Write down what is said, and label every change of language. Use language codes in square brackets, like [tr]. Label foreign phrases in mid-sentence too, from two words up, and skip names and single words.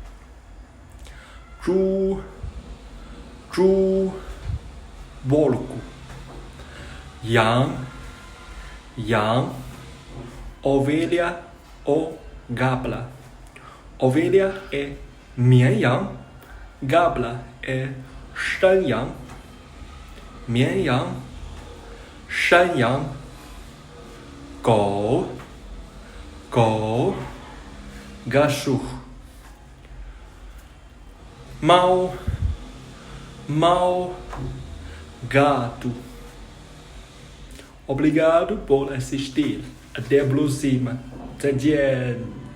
[pt] Porco, ovelha ou cabra. Ovelha é 绵羊, cabra é 山羊. [zh] 绵羊, 山羊. [pt] Cachorro, Mau, gato. Obrigado por assistir. Até a próxima. [zh] 再见.